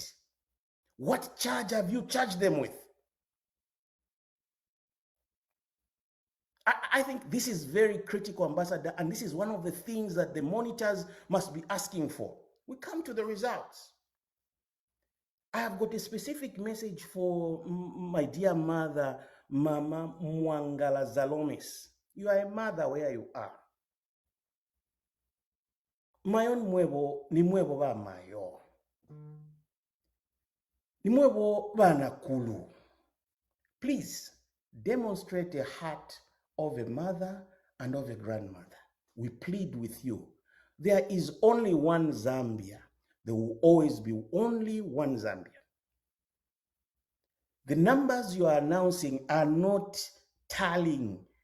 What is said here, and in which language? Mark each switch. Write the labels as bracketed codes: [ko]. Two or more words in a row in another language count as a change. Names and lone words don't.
[en] What charge have you charged them with? I think this is very critical, Ambassador, and this is one of the things that the monitors must be asking for. We come to the results. I have got a specific message for my dear mother, Mama Mwangala Zalomis. You are a mother where you are. [loz] Mayon mwebo ni mwebo ba mayo. Ni mwebo ba nakulu. [en] Please demonstrate a heart of a mother and of a grandmother. We plead with you. There is only one Zambia. There will always be only one Zambia. The numbers you are announcing are not tallying.